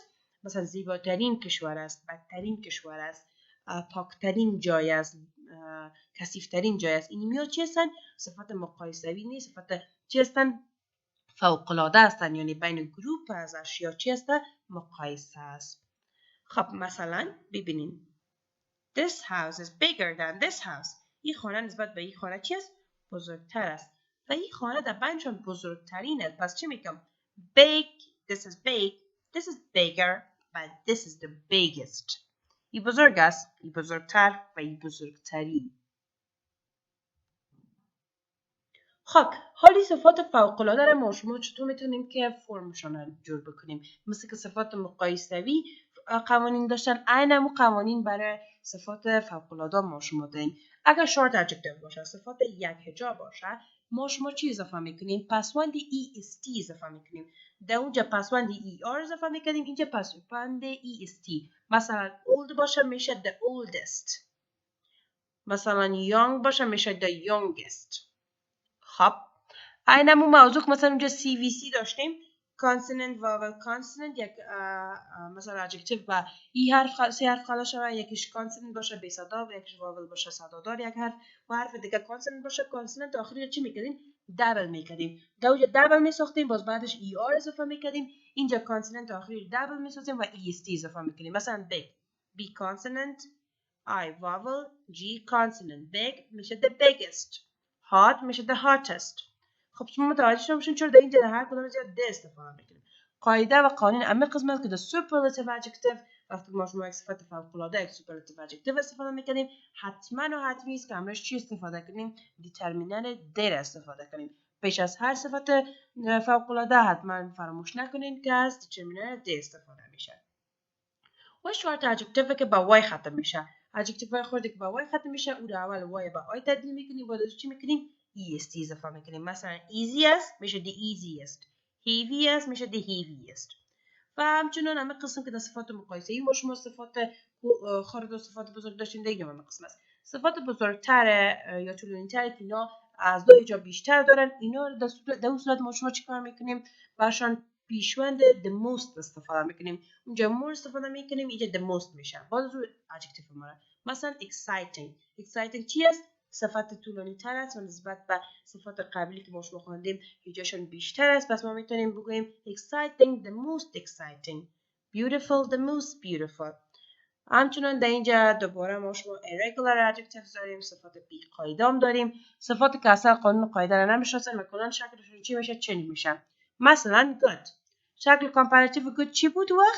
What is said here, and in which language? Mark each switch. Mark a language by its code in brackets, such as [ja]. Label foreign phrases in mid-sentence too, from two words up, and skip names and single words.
[fa] مثلا زیباترین کشور است، بدترین کشور است، پاکترین جای است، کثیفترین جای است. اینمی ها چی هستن؟ صفات مقایسوی نیست، صفات چی هستن؟ فوق‌العاده هستن، یعنی بین گروپ از اشیا چی هستن؟ مقایسه است. خب مثلا ببینین [en] This house is bigger than this house. [fa] این خانه نسبت به این خانه چی است؟ بزرگتر است. و این خانه در بینشان بزرگترین است. پس چی میگم؟ [en] Big, this is big, this is bigger, but this is the biggest. [fa] این بزرگ است، این بزرگتر و این بزرگترین. خب حالی صفات فوق‌العاده را ما شما چطور میتونیم که فرمشان را جور بکنیم؟ مثل که صفات مقایسوی قوانین داشتن، عین همون قوانین برای صفات فوق‌العاده ما شما داریم. اگر شارت ادجکتیو باشه، صفات یک هجا باشه، ما شما چی اضافه میکنیم؟ پسوند est اضافه میکنیم. در اونجا پسوند er اضافه میکنیم، اینجا پسوند est. مثلا old باشه میشه [en] the oldest. [fa] مثلا young باشه میشه [en] the youngest. [fa] خب اینمون موضوع مثلا اونجا CVC داشتیم، [en] consonant vowel consonant، [fa] یک مثلا adjective و ای حرف سه حرف خلاص شده، یکیش consonant باشه بی صدا و یکیش vowel باشه صدادار، یک حرف و حرف دیگه consonant باشه، consonant آخری چی میکردیم؟ دبل میکردیم. در اونجا دبل میساختیم، باز بعدش ER اضافه میکردیم، اینجا consonant آخری دبل میساختیم و EST اضافه میکردیم. [en] مثلا big B consonant I vowel G consonant. big میشه the biggest. hot میشه the hottest. [fa] خب شما متوجه شده باشین چرا در اینجا هر کدوم از د استفاده میکنیم. قاعده و قانون همه قسمت که [en] the superlative adjective [fa] وقتی ما شما یک صفت فوق‌العاده یک [en] superlative adjective [fa] استفاده میکنیم، حتما و حتمی است که همراهش چی استفاده کنیم؟ دیترمینر در استفاده کنیم. پیش از هر صفت فوق‌العاده حتما فراموش نکنید که از دیترمینر در استفاده میشه. و شورت adjective که با وای ختم میشه. adjective خودی که با وای ختم میشه، او رو اول وای با آی تبدیل میکنیم، بعد چی میکنیم؟ [en] est [fa] اضافه میکنیم. مثلا [en] easiest میشه the easiest، heaviest میشه the heaviest. [fa] و همچنان همه قسم که در صفات مقایسه ای ما شما صفات خارج و صفات بزرگ داشتیم دیگه همه قسم است. صفات بزرگتر یا طولانی‌تر که اینا از دو جا بیشتر دارن، اینا در اون صورت ما شما چیکار میکنیم؟ برشان پیشوند [en] the most [fa] استفاده میکنیم. اونجا more استفاده میکنیم، اینجا [en] the most [fa] میشه. باز رو adjective ما. مثلا exciting چی است؟ صفت طولانی تر است و نسبت به صفات قبلی که ما شما خواندیم هیچشون بیشتر است. پس ما میتونیم بگوییم [en] exciting the most exciting، beautiful the most beautiful. [fa] همچنان در اینجا دوباره ما شما [en] irregular adjectives [fa] داریم، صفات بی قاعده هم داریم، صفات که اصلا قانون قاعده را نمیشناسن و کلا شکلشون چی میشه؟ چنین میشه. مثلا good، شکل کامپاراتیو good چی بود وقت؟